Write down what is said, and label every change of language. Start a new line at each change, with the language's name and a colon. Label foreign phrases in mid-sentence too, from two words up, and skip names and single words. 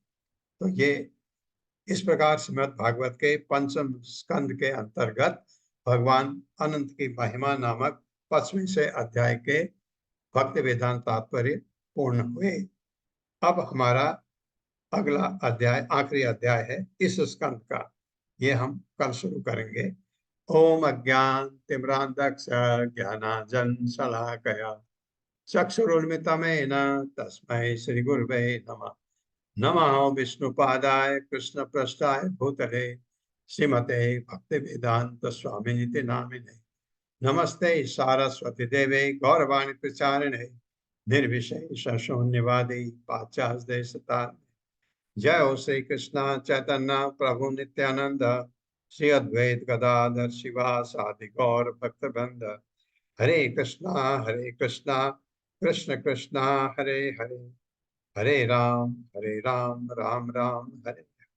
Hindi: तो ये इस प्रकार श्रीमद् भागवत के पंचम स्कंद के अंतर्गत भगवान अनंत की महिमा नामक 25वें से अध्याय के भक्ति वेदांत तात्पर्य पूर्ण हुए। अब हमारा अगला अध्याय आखिरी अध्याय है इस स्कंद का, ये हम कल शुरू करेंगे।
Sanskrit: ओम अज्ञान तिम्रांधक्ष ज्ञानांजन शलाकया चक्षुरुन्मिलितमेन तस्मै श्री गुरवे नमः। नमः विष्णुपादाय कृष्णपृष्ठाय भूतले श्रीमते भक्तिवेदांत स्वामिनिति नामिने। नमस्ते सारस्वती देवे गौरवाणी प्रचारिणे निर्विशेष शून्यवादी पाश्चात्य देशतारिणे। जय हो श्री कृष्ण चैतन्य प्रभु नित्यानंद श्री अद्वैत गदाधर शिवासादि गौर भक्तवृंद। हरे कृष्णा कृष्ण कृष्णा हरे हरे, हरे राम राम राम हरे